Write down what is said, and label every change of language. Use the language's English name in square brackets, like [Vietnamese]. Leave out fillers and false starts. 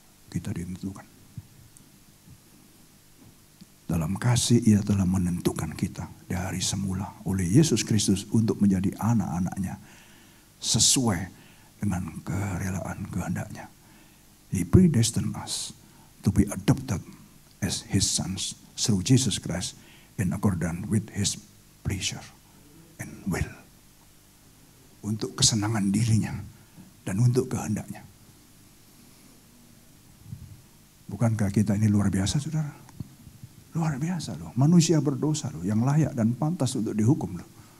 [Indonesian] Kita ditentukan. Dalam kasih Ia telah menentukan kita dari semula oleh Yesus Kristus untuk menjadi anak-anaknya sesuai dengan kerelaan kehendaknya. [English] He predestined us to be adopted as His sons through Jesus Christ in accordance with His pleasure and will. [Indonesian] Untuk kesenangan dirinya dan untuk kehendaknya. Bukankah kita ini luar biasa, saudara? Luar biasa loh. Manusia berdosa loh, yang layak dan pantas untuk dihukum loh.